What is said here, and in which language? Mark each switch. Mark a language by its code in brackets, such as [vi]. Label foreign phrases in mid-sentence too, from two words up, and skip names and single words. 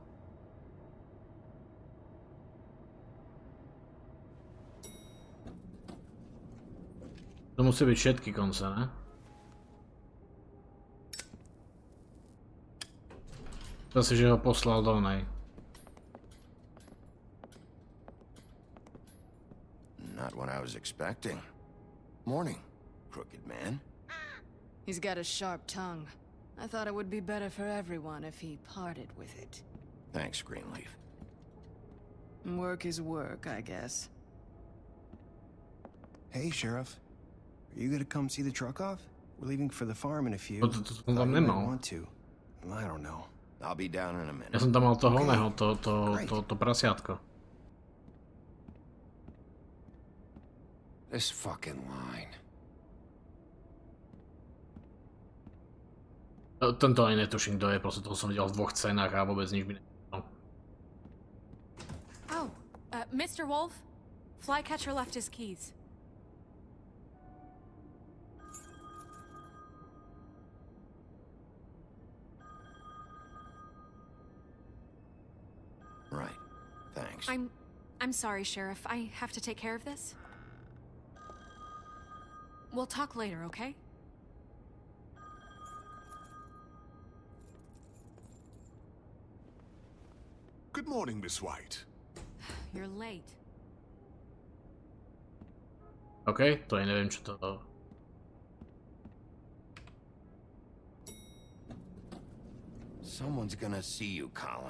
[sk] To musí byť všetky konce, ne? Zase, že ho poslal do nej. [en] Not what I was expecting. Morning, crooked man. He's got a sharp tongue. I thought it would be better for everyone if he parted with it. Thanks, Greenleaf. Work is work, I guess. Hey, Sheriff. Are you gonna come see the truck off? We're leaving for the farm in a few. [sk] To som tam nemal. [en] Want to. I don't know. I'll be down in a minute. [sk] Ja som tam mal toho oného, to prasiatko. [en] This fucking line. [sk] Tento aj netuším, kto je, proste toho som videl v 2 scénách a vôbec nič by nevedel. [en] Oh, Mr. Wolf? Flycatcher left his keys. Right. Thanks. I'm sorry, Sheriff. I have to take care of this. We'll talk later, okay? Good morning, Miss White. You're late. [sk] OK, to aj neviem, čo to... [en] Someone's gonna see you, Colin.